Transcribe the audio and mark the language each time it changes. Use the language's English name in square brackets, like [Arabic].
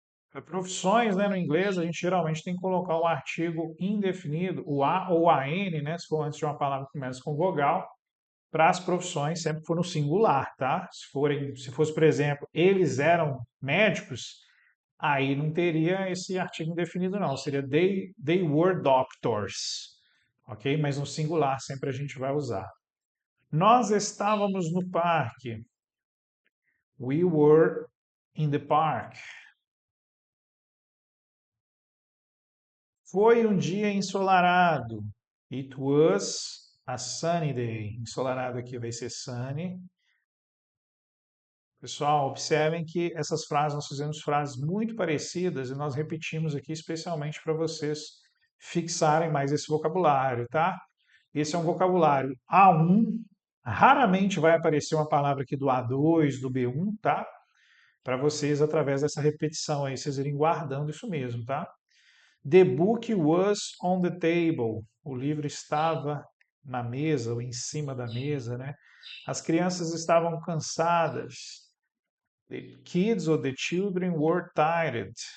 [Portuguese] Para profissões, né, no inglês, a gente geralmente tem que colocar o artigo indefinido, o A ou AN, né, se for antes de uma palavra que começa com vogal, para as profissões sempre for no singular, tá? Se fosse, por exemplo, eles eram médicos, aí não teria esse artigo indefinido, não. Seria [English] they were doctors, ok? [Portuguese] Mas no singular sempre a gente vai usar. Nós estávamos no parque. [English] We were in the park. [Portuguese] Foi um dia ensolarado. [English] It was a sunny day. [Portuguese] Ensolarado aqui vai ser sunny. Pessoal, observem que essas frases, nós fizemos frases muito parecidas e nós repetimos aqui especialmente para vocês fixarem mais esse vocabulário, tá? Esse é um vocabulário A1. Raramente vai aparecer uma palavra aqui do A2, do B1, tá? Para vocês, através dessa repetição aí, vocês irem guardando isso mesmo, tá? [English] The book was on the table. [Portuguese] O livro estava na mesa ou em cima da mesa, né? As crianças estavam cansadas. [English] The kids or the children were tired.